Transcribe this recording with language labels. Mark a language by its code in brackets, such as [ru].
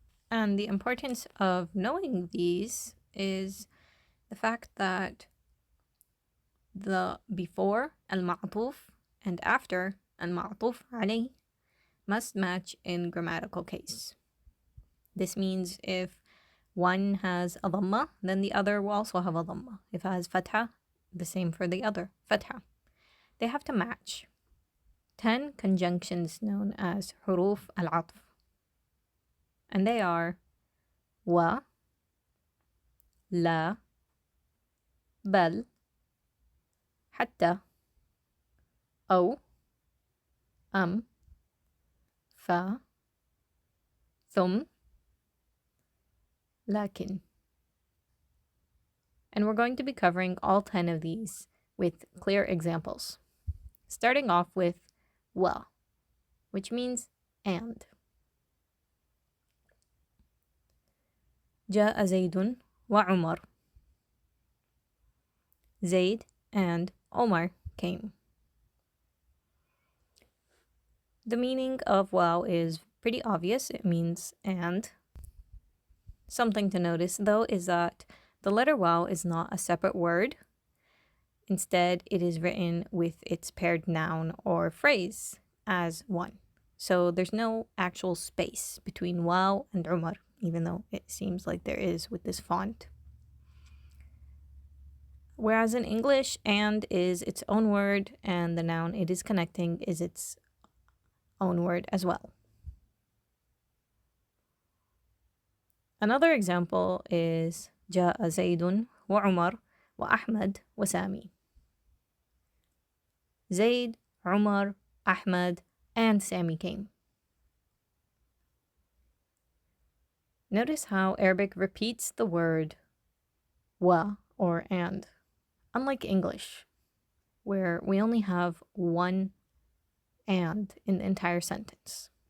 [en] And the importance of knowing these is the fact that the before المعطوف and after المعطوف عليه must match in grammatical case. This means if one has a dhamma, then the other will also have a dhamma. If it has fatha, the same for the other, fatha. They have to match. 10 conjunctions known as حروف العطف. And they are wa, la, بل حتى أو ف ثم لكن. And we're going to be covering all 10 of these with clear examples. Starting off with wa, which means and. [ar] جاء زيد وعمر. [en] Zaid and Omar came. The meaning of wow is pretty obvious. It means and. Something to notice, though, is that the letter wow is not a separate word. Instead, it is written with its paired noun or phrase as one. So there's no actual space between wow and Umar, even though it seems like there is with this font. Whereas in English, and is its own word, and the noun it is connecting is its own word as well. Another example is [ar] جاء زيد وعمر وأحمد وسامي. [en] Zaid, Umar, Ahmad, and Sami came. Notice how Arabic repeats the word wa or and, unlike English, where we only have one and in the entire sentence.